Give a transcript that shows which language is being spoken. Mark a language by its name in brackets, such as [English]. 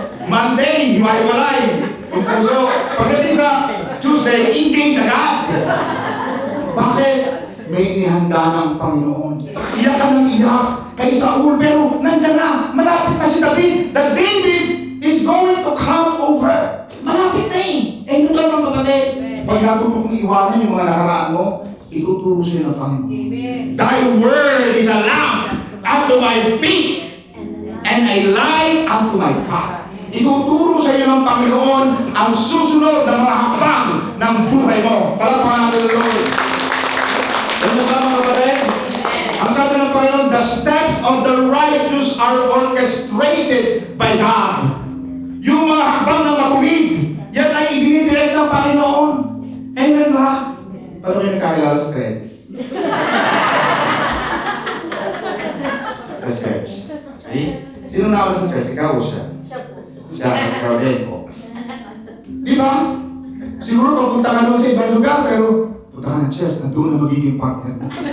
[Filipino] Monday, hiwa-hiwalay. Yung puso. Pagdating sa Tuesday, engage agad. Bakit? May inihanda ng Panginoon. Iyak ka ng iyak kay Saul, pero nandyan na, malapit na si David. [English] The David is going to come over. [Filipino] Malapit na eh. Eh, ano lang kapatid? Pag natuto kong iwanan yung mga nakaraan mo, ituturo siya ng Panginoon. Amen. [English] Thy word is a lamp unto my feet and a light unto my path. [Filipino] Ituturo sa iyo ng Panginoon ang susunod na mga hakbang ng buhay mo. Palapakan natin ang Lord. Ano ba mga kapatid? Ang sabi ng Panginoon, [English] the steps of the righteous are orchestrated by God. [Filipino] Yung mga hakbang ng matuwid, yan ay idinidirect ng Panginoon. Amen ba? Paano kayo nakakilala sa thread? Sa church. See? Sino na sa church? Ikaw o siya? Siya, kasi ikaw din ko. Di ba? Siguro papunta ka doon sa ibang lugar, pero punta ka ng church, na doon na magiging partner mo.